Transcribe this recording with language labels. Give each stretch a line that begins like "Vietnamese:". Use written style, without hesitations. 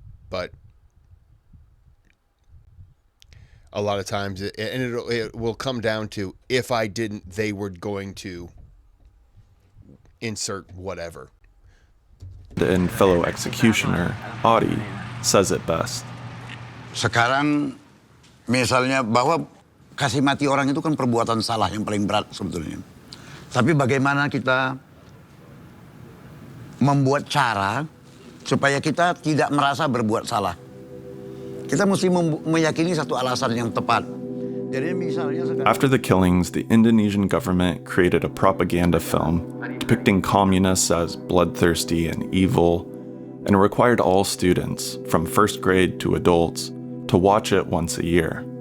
English: But a lot of times, it will come down to, if I didn't, they were going to insert whatever. And fellow executioner, Audi, says it best.
Indonesian: Sekarang Misalnya bahwa kasih mati orang itu kan perbuatan salah yang paling berat sebetulnya. Tapi bagaimana kita membuat cara supaya kita tidak merasa berbuat salah. Kita mesti meyakini satu alasan yang tepat. Jadi misalnya
English: After the killings, the Indonesian government created a propaganda film depicting communists as bloodthirsty and evil, and required all students, from first grade to adults, to watch it once a year.